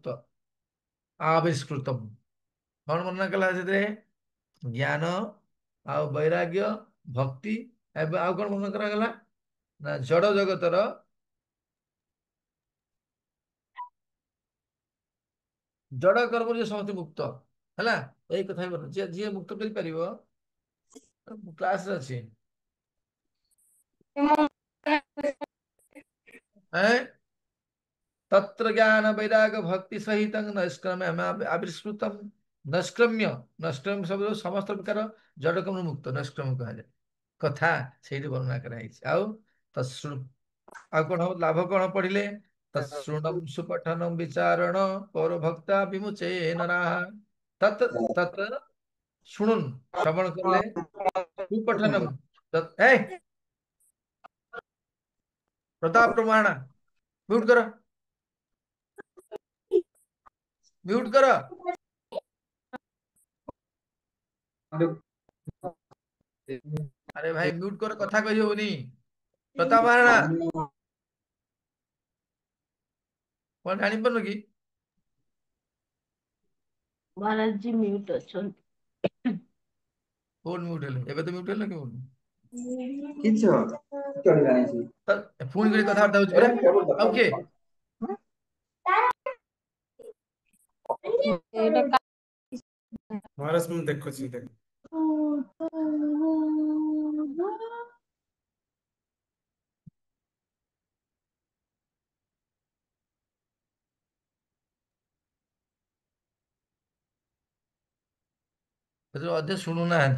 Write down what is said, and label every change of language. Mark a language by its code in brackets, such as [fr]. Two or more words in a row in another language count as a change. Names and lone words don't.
[or] ଆବିଷ୍କୃତମ୍, କଣ ବର୍ଣ୍ଣନା କଲା ସେଥିରେ, ଜ୍ଞାନ ଆଉ ବୈରାଗ୍ୟ, ଭକ୍ତି, ଏବଂ ଆଉ କଣ ବର୍ଣ୍ଣନା କରାଗଲା ନା, ଜଡ ଜଗତର ଜଡ କର୍ମରୁ ସମସ୍ତେ ମୁକ୍ତ ହେଲା। ଏଇ କଥା ହିଁ ଯିଏ ଯିଏ ମୁକ୍ତ କରିପାରିବ, କ୍ଲାସରେ ଅଛି। ଏଁ? [sa] तत्र ज्ञान वैराग भक्ति सहित नैष्क्रम्य आविष्कृतम। [hi] नैष्क्रम्य, नैष्क्रम्य शब्द समस्त प्रकार जड़कम मुक्त नैष्क्रम्य कहा [or] କଥା ସେଇଠି ବର୍ଣ୍ଣନା କରାଯାଇଛି। ଆଉ ତତ୍ଶୃ, ଆଉ କଣ ହବ, ଲାଭ କଣ ପଢିଲେ, [sa] ତତ୍ଶୃଣମ୍ ସୁପଠନମ୍ ବିଚାରଣ ପୌର ଭକ୍ତା ବିମୁଚେ ନରାଃ। [or] ତତ୍ ତତ୍ ଶୁଣୁନ୍, ଶ୍ରବଣ କଲେ, ସୁପଠନମ୍, ଏ ପ୍ରତାପ ପ୍ରମାଣ [hi] म्यूट करो, म्यूट करो। अरे भाई म्यूट करो, कथा कही होनी। प्रताप महाराणा कौन जानी [or] पाରୁନ କି? महाराज जी म्यूट ଅଛନ୍ତି। [hi] कौन म्यूट [or] ହେଲେ? ଏବେ ତ म्यूट ହେଲେ କେଉଁ? କିଛ ଚଳିଲାନୀ ତ ପୁଣି କରି କଥାବାର୍ତ୍ତା ହଉଛି ପରା। ଆଉ କିଏ? ମହାରାଜ ମୁଁ ଦେଖୁଛି ଦେଖ। ସେଥିରେ ଅଧେ ଶୁଣୁନାହାନ୍ତି।